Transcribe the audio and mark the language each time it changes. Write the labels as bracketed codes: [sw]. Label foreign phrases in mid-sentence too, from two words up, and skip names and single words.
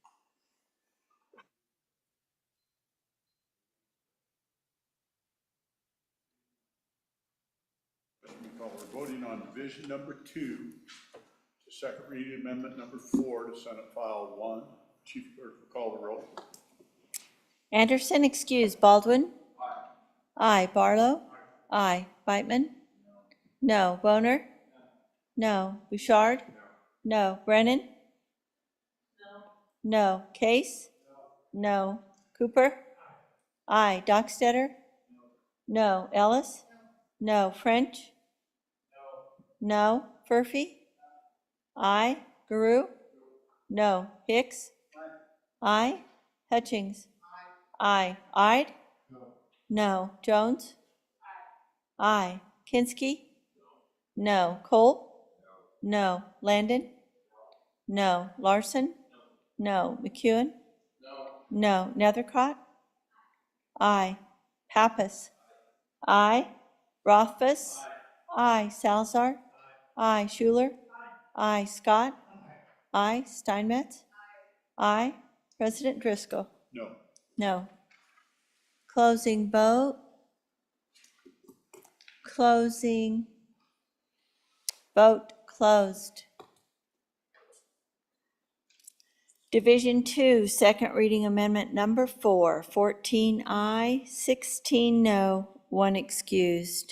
[en] We're voting on division number 2, to second reading amendment number 4 to Senate File 1. Chief Clerk will call the roll. Anderson, excuse. Baldwin? Aye. Barlow? Aye. Beitman? No. Boner? No. Bouchard? No. Brennan? No. Case? No. Cooper? Aye. Dockstetter? No. Ellis? No. French? No. Furphy? Aye. Guru? No. Hicks? Aye. Hutchings? Aye. Ide? No. Jones? Aye. Kinski? No. Cole? No. Landon? No. Larson? No. McEwen? No. Nethercott? Aye. Pappas? Aye. Rothfuss? Aye. Salazar? Aye. Schuler? Aye. Scott? Aye. Steinmetz? Aye. President Driscoll? No. No. Closing vote. Closing. Vote closed. Division 2, second reading amendment number 4, 14 aye, 16 no, 1 excused.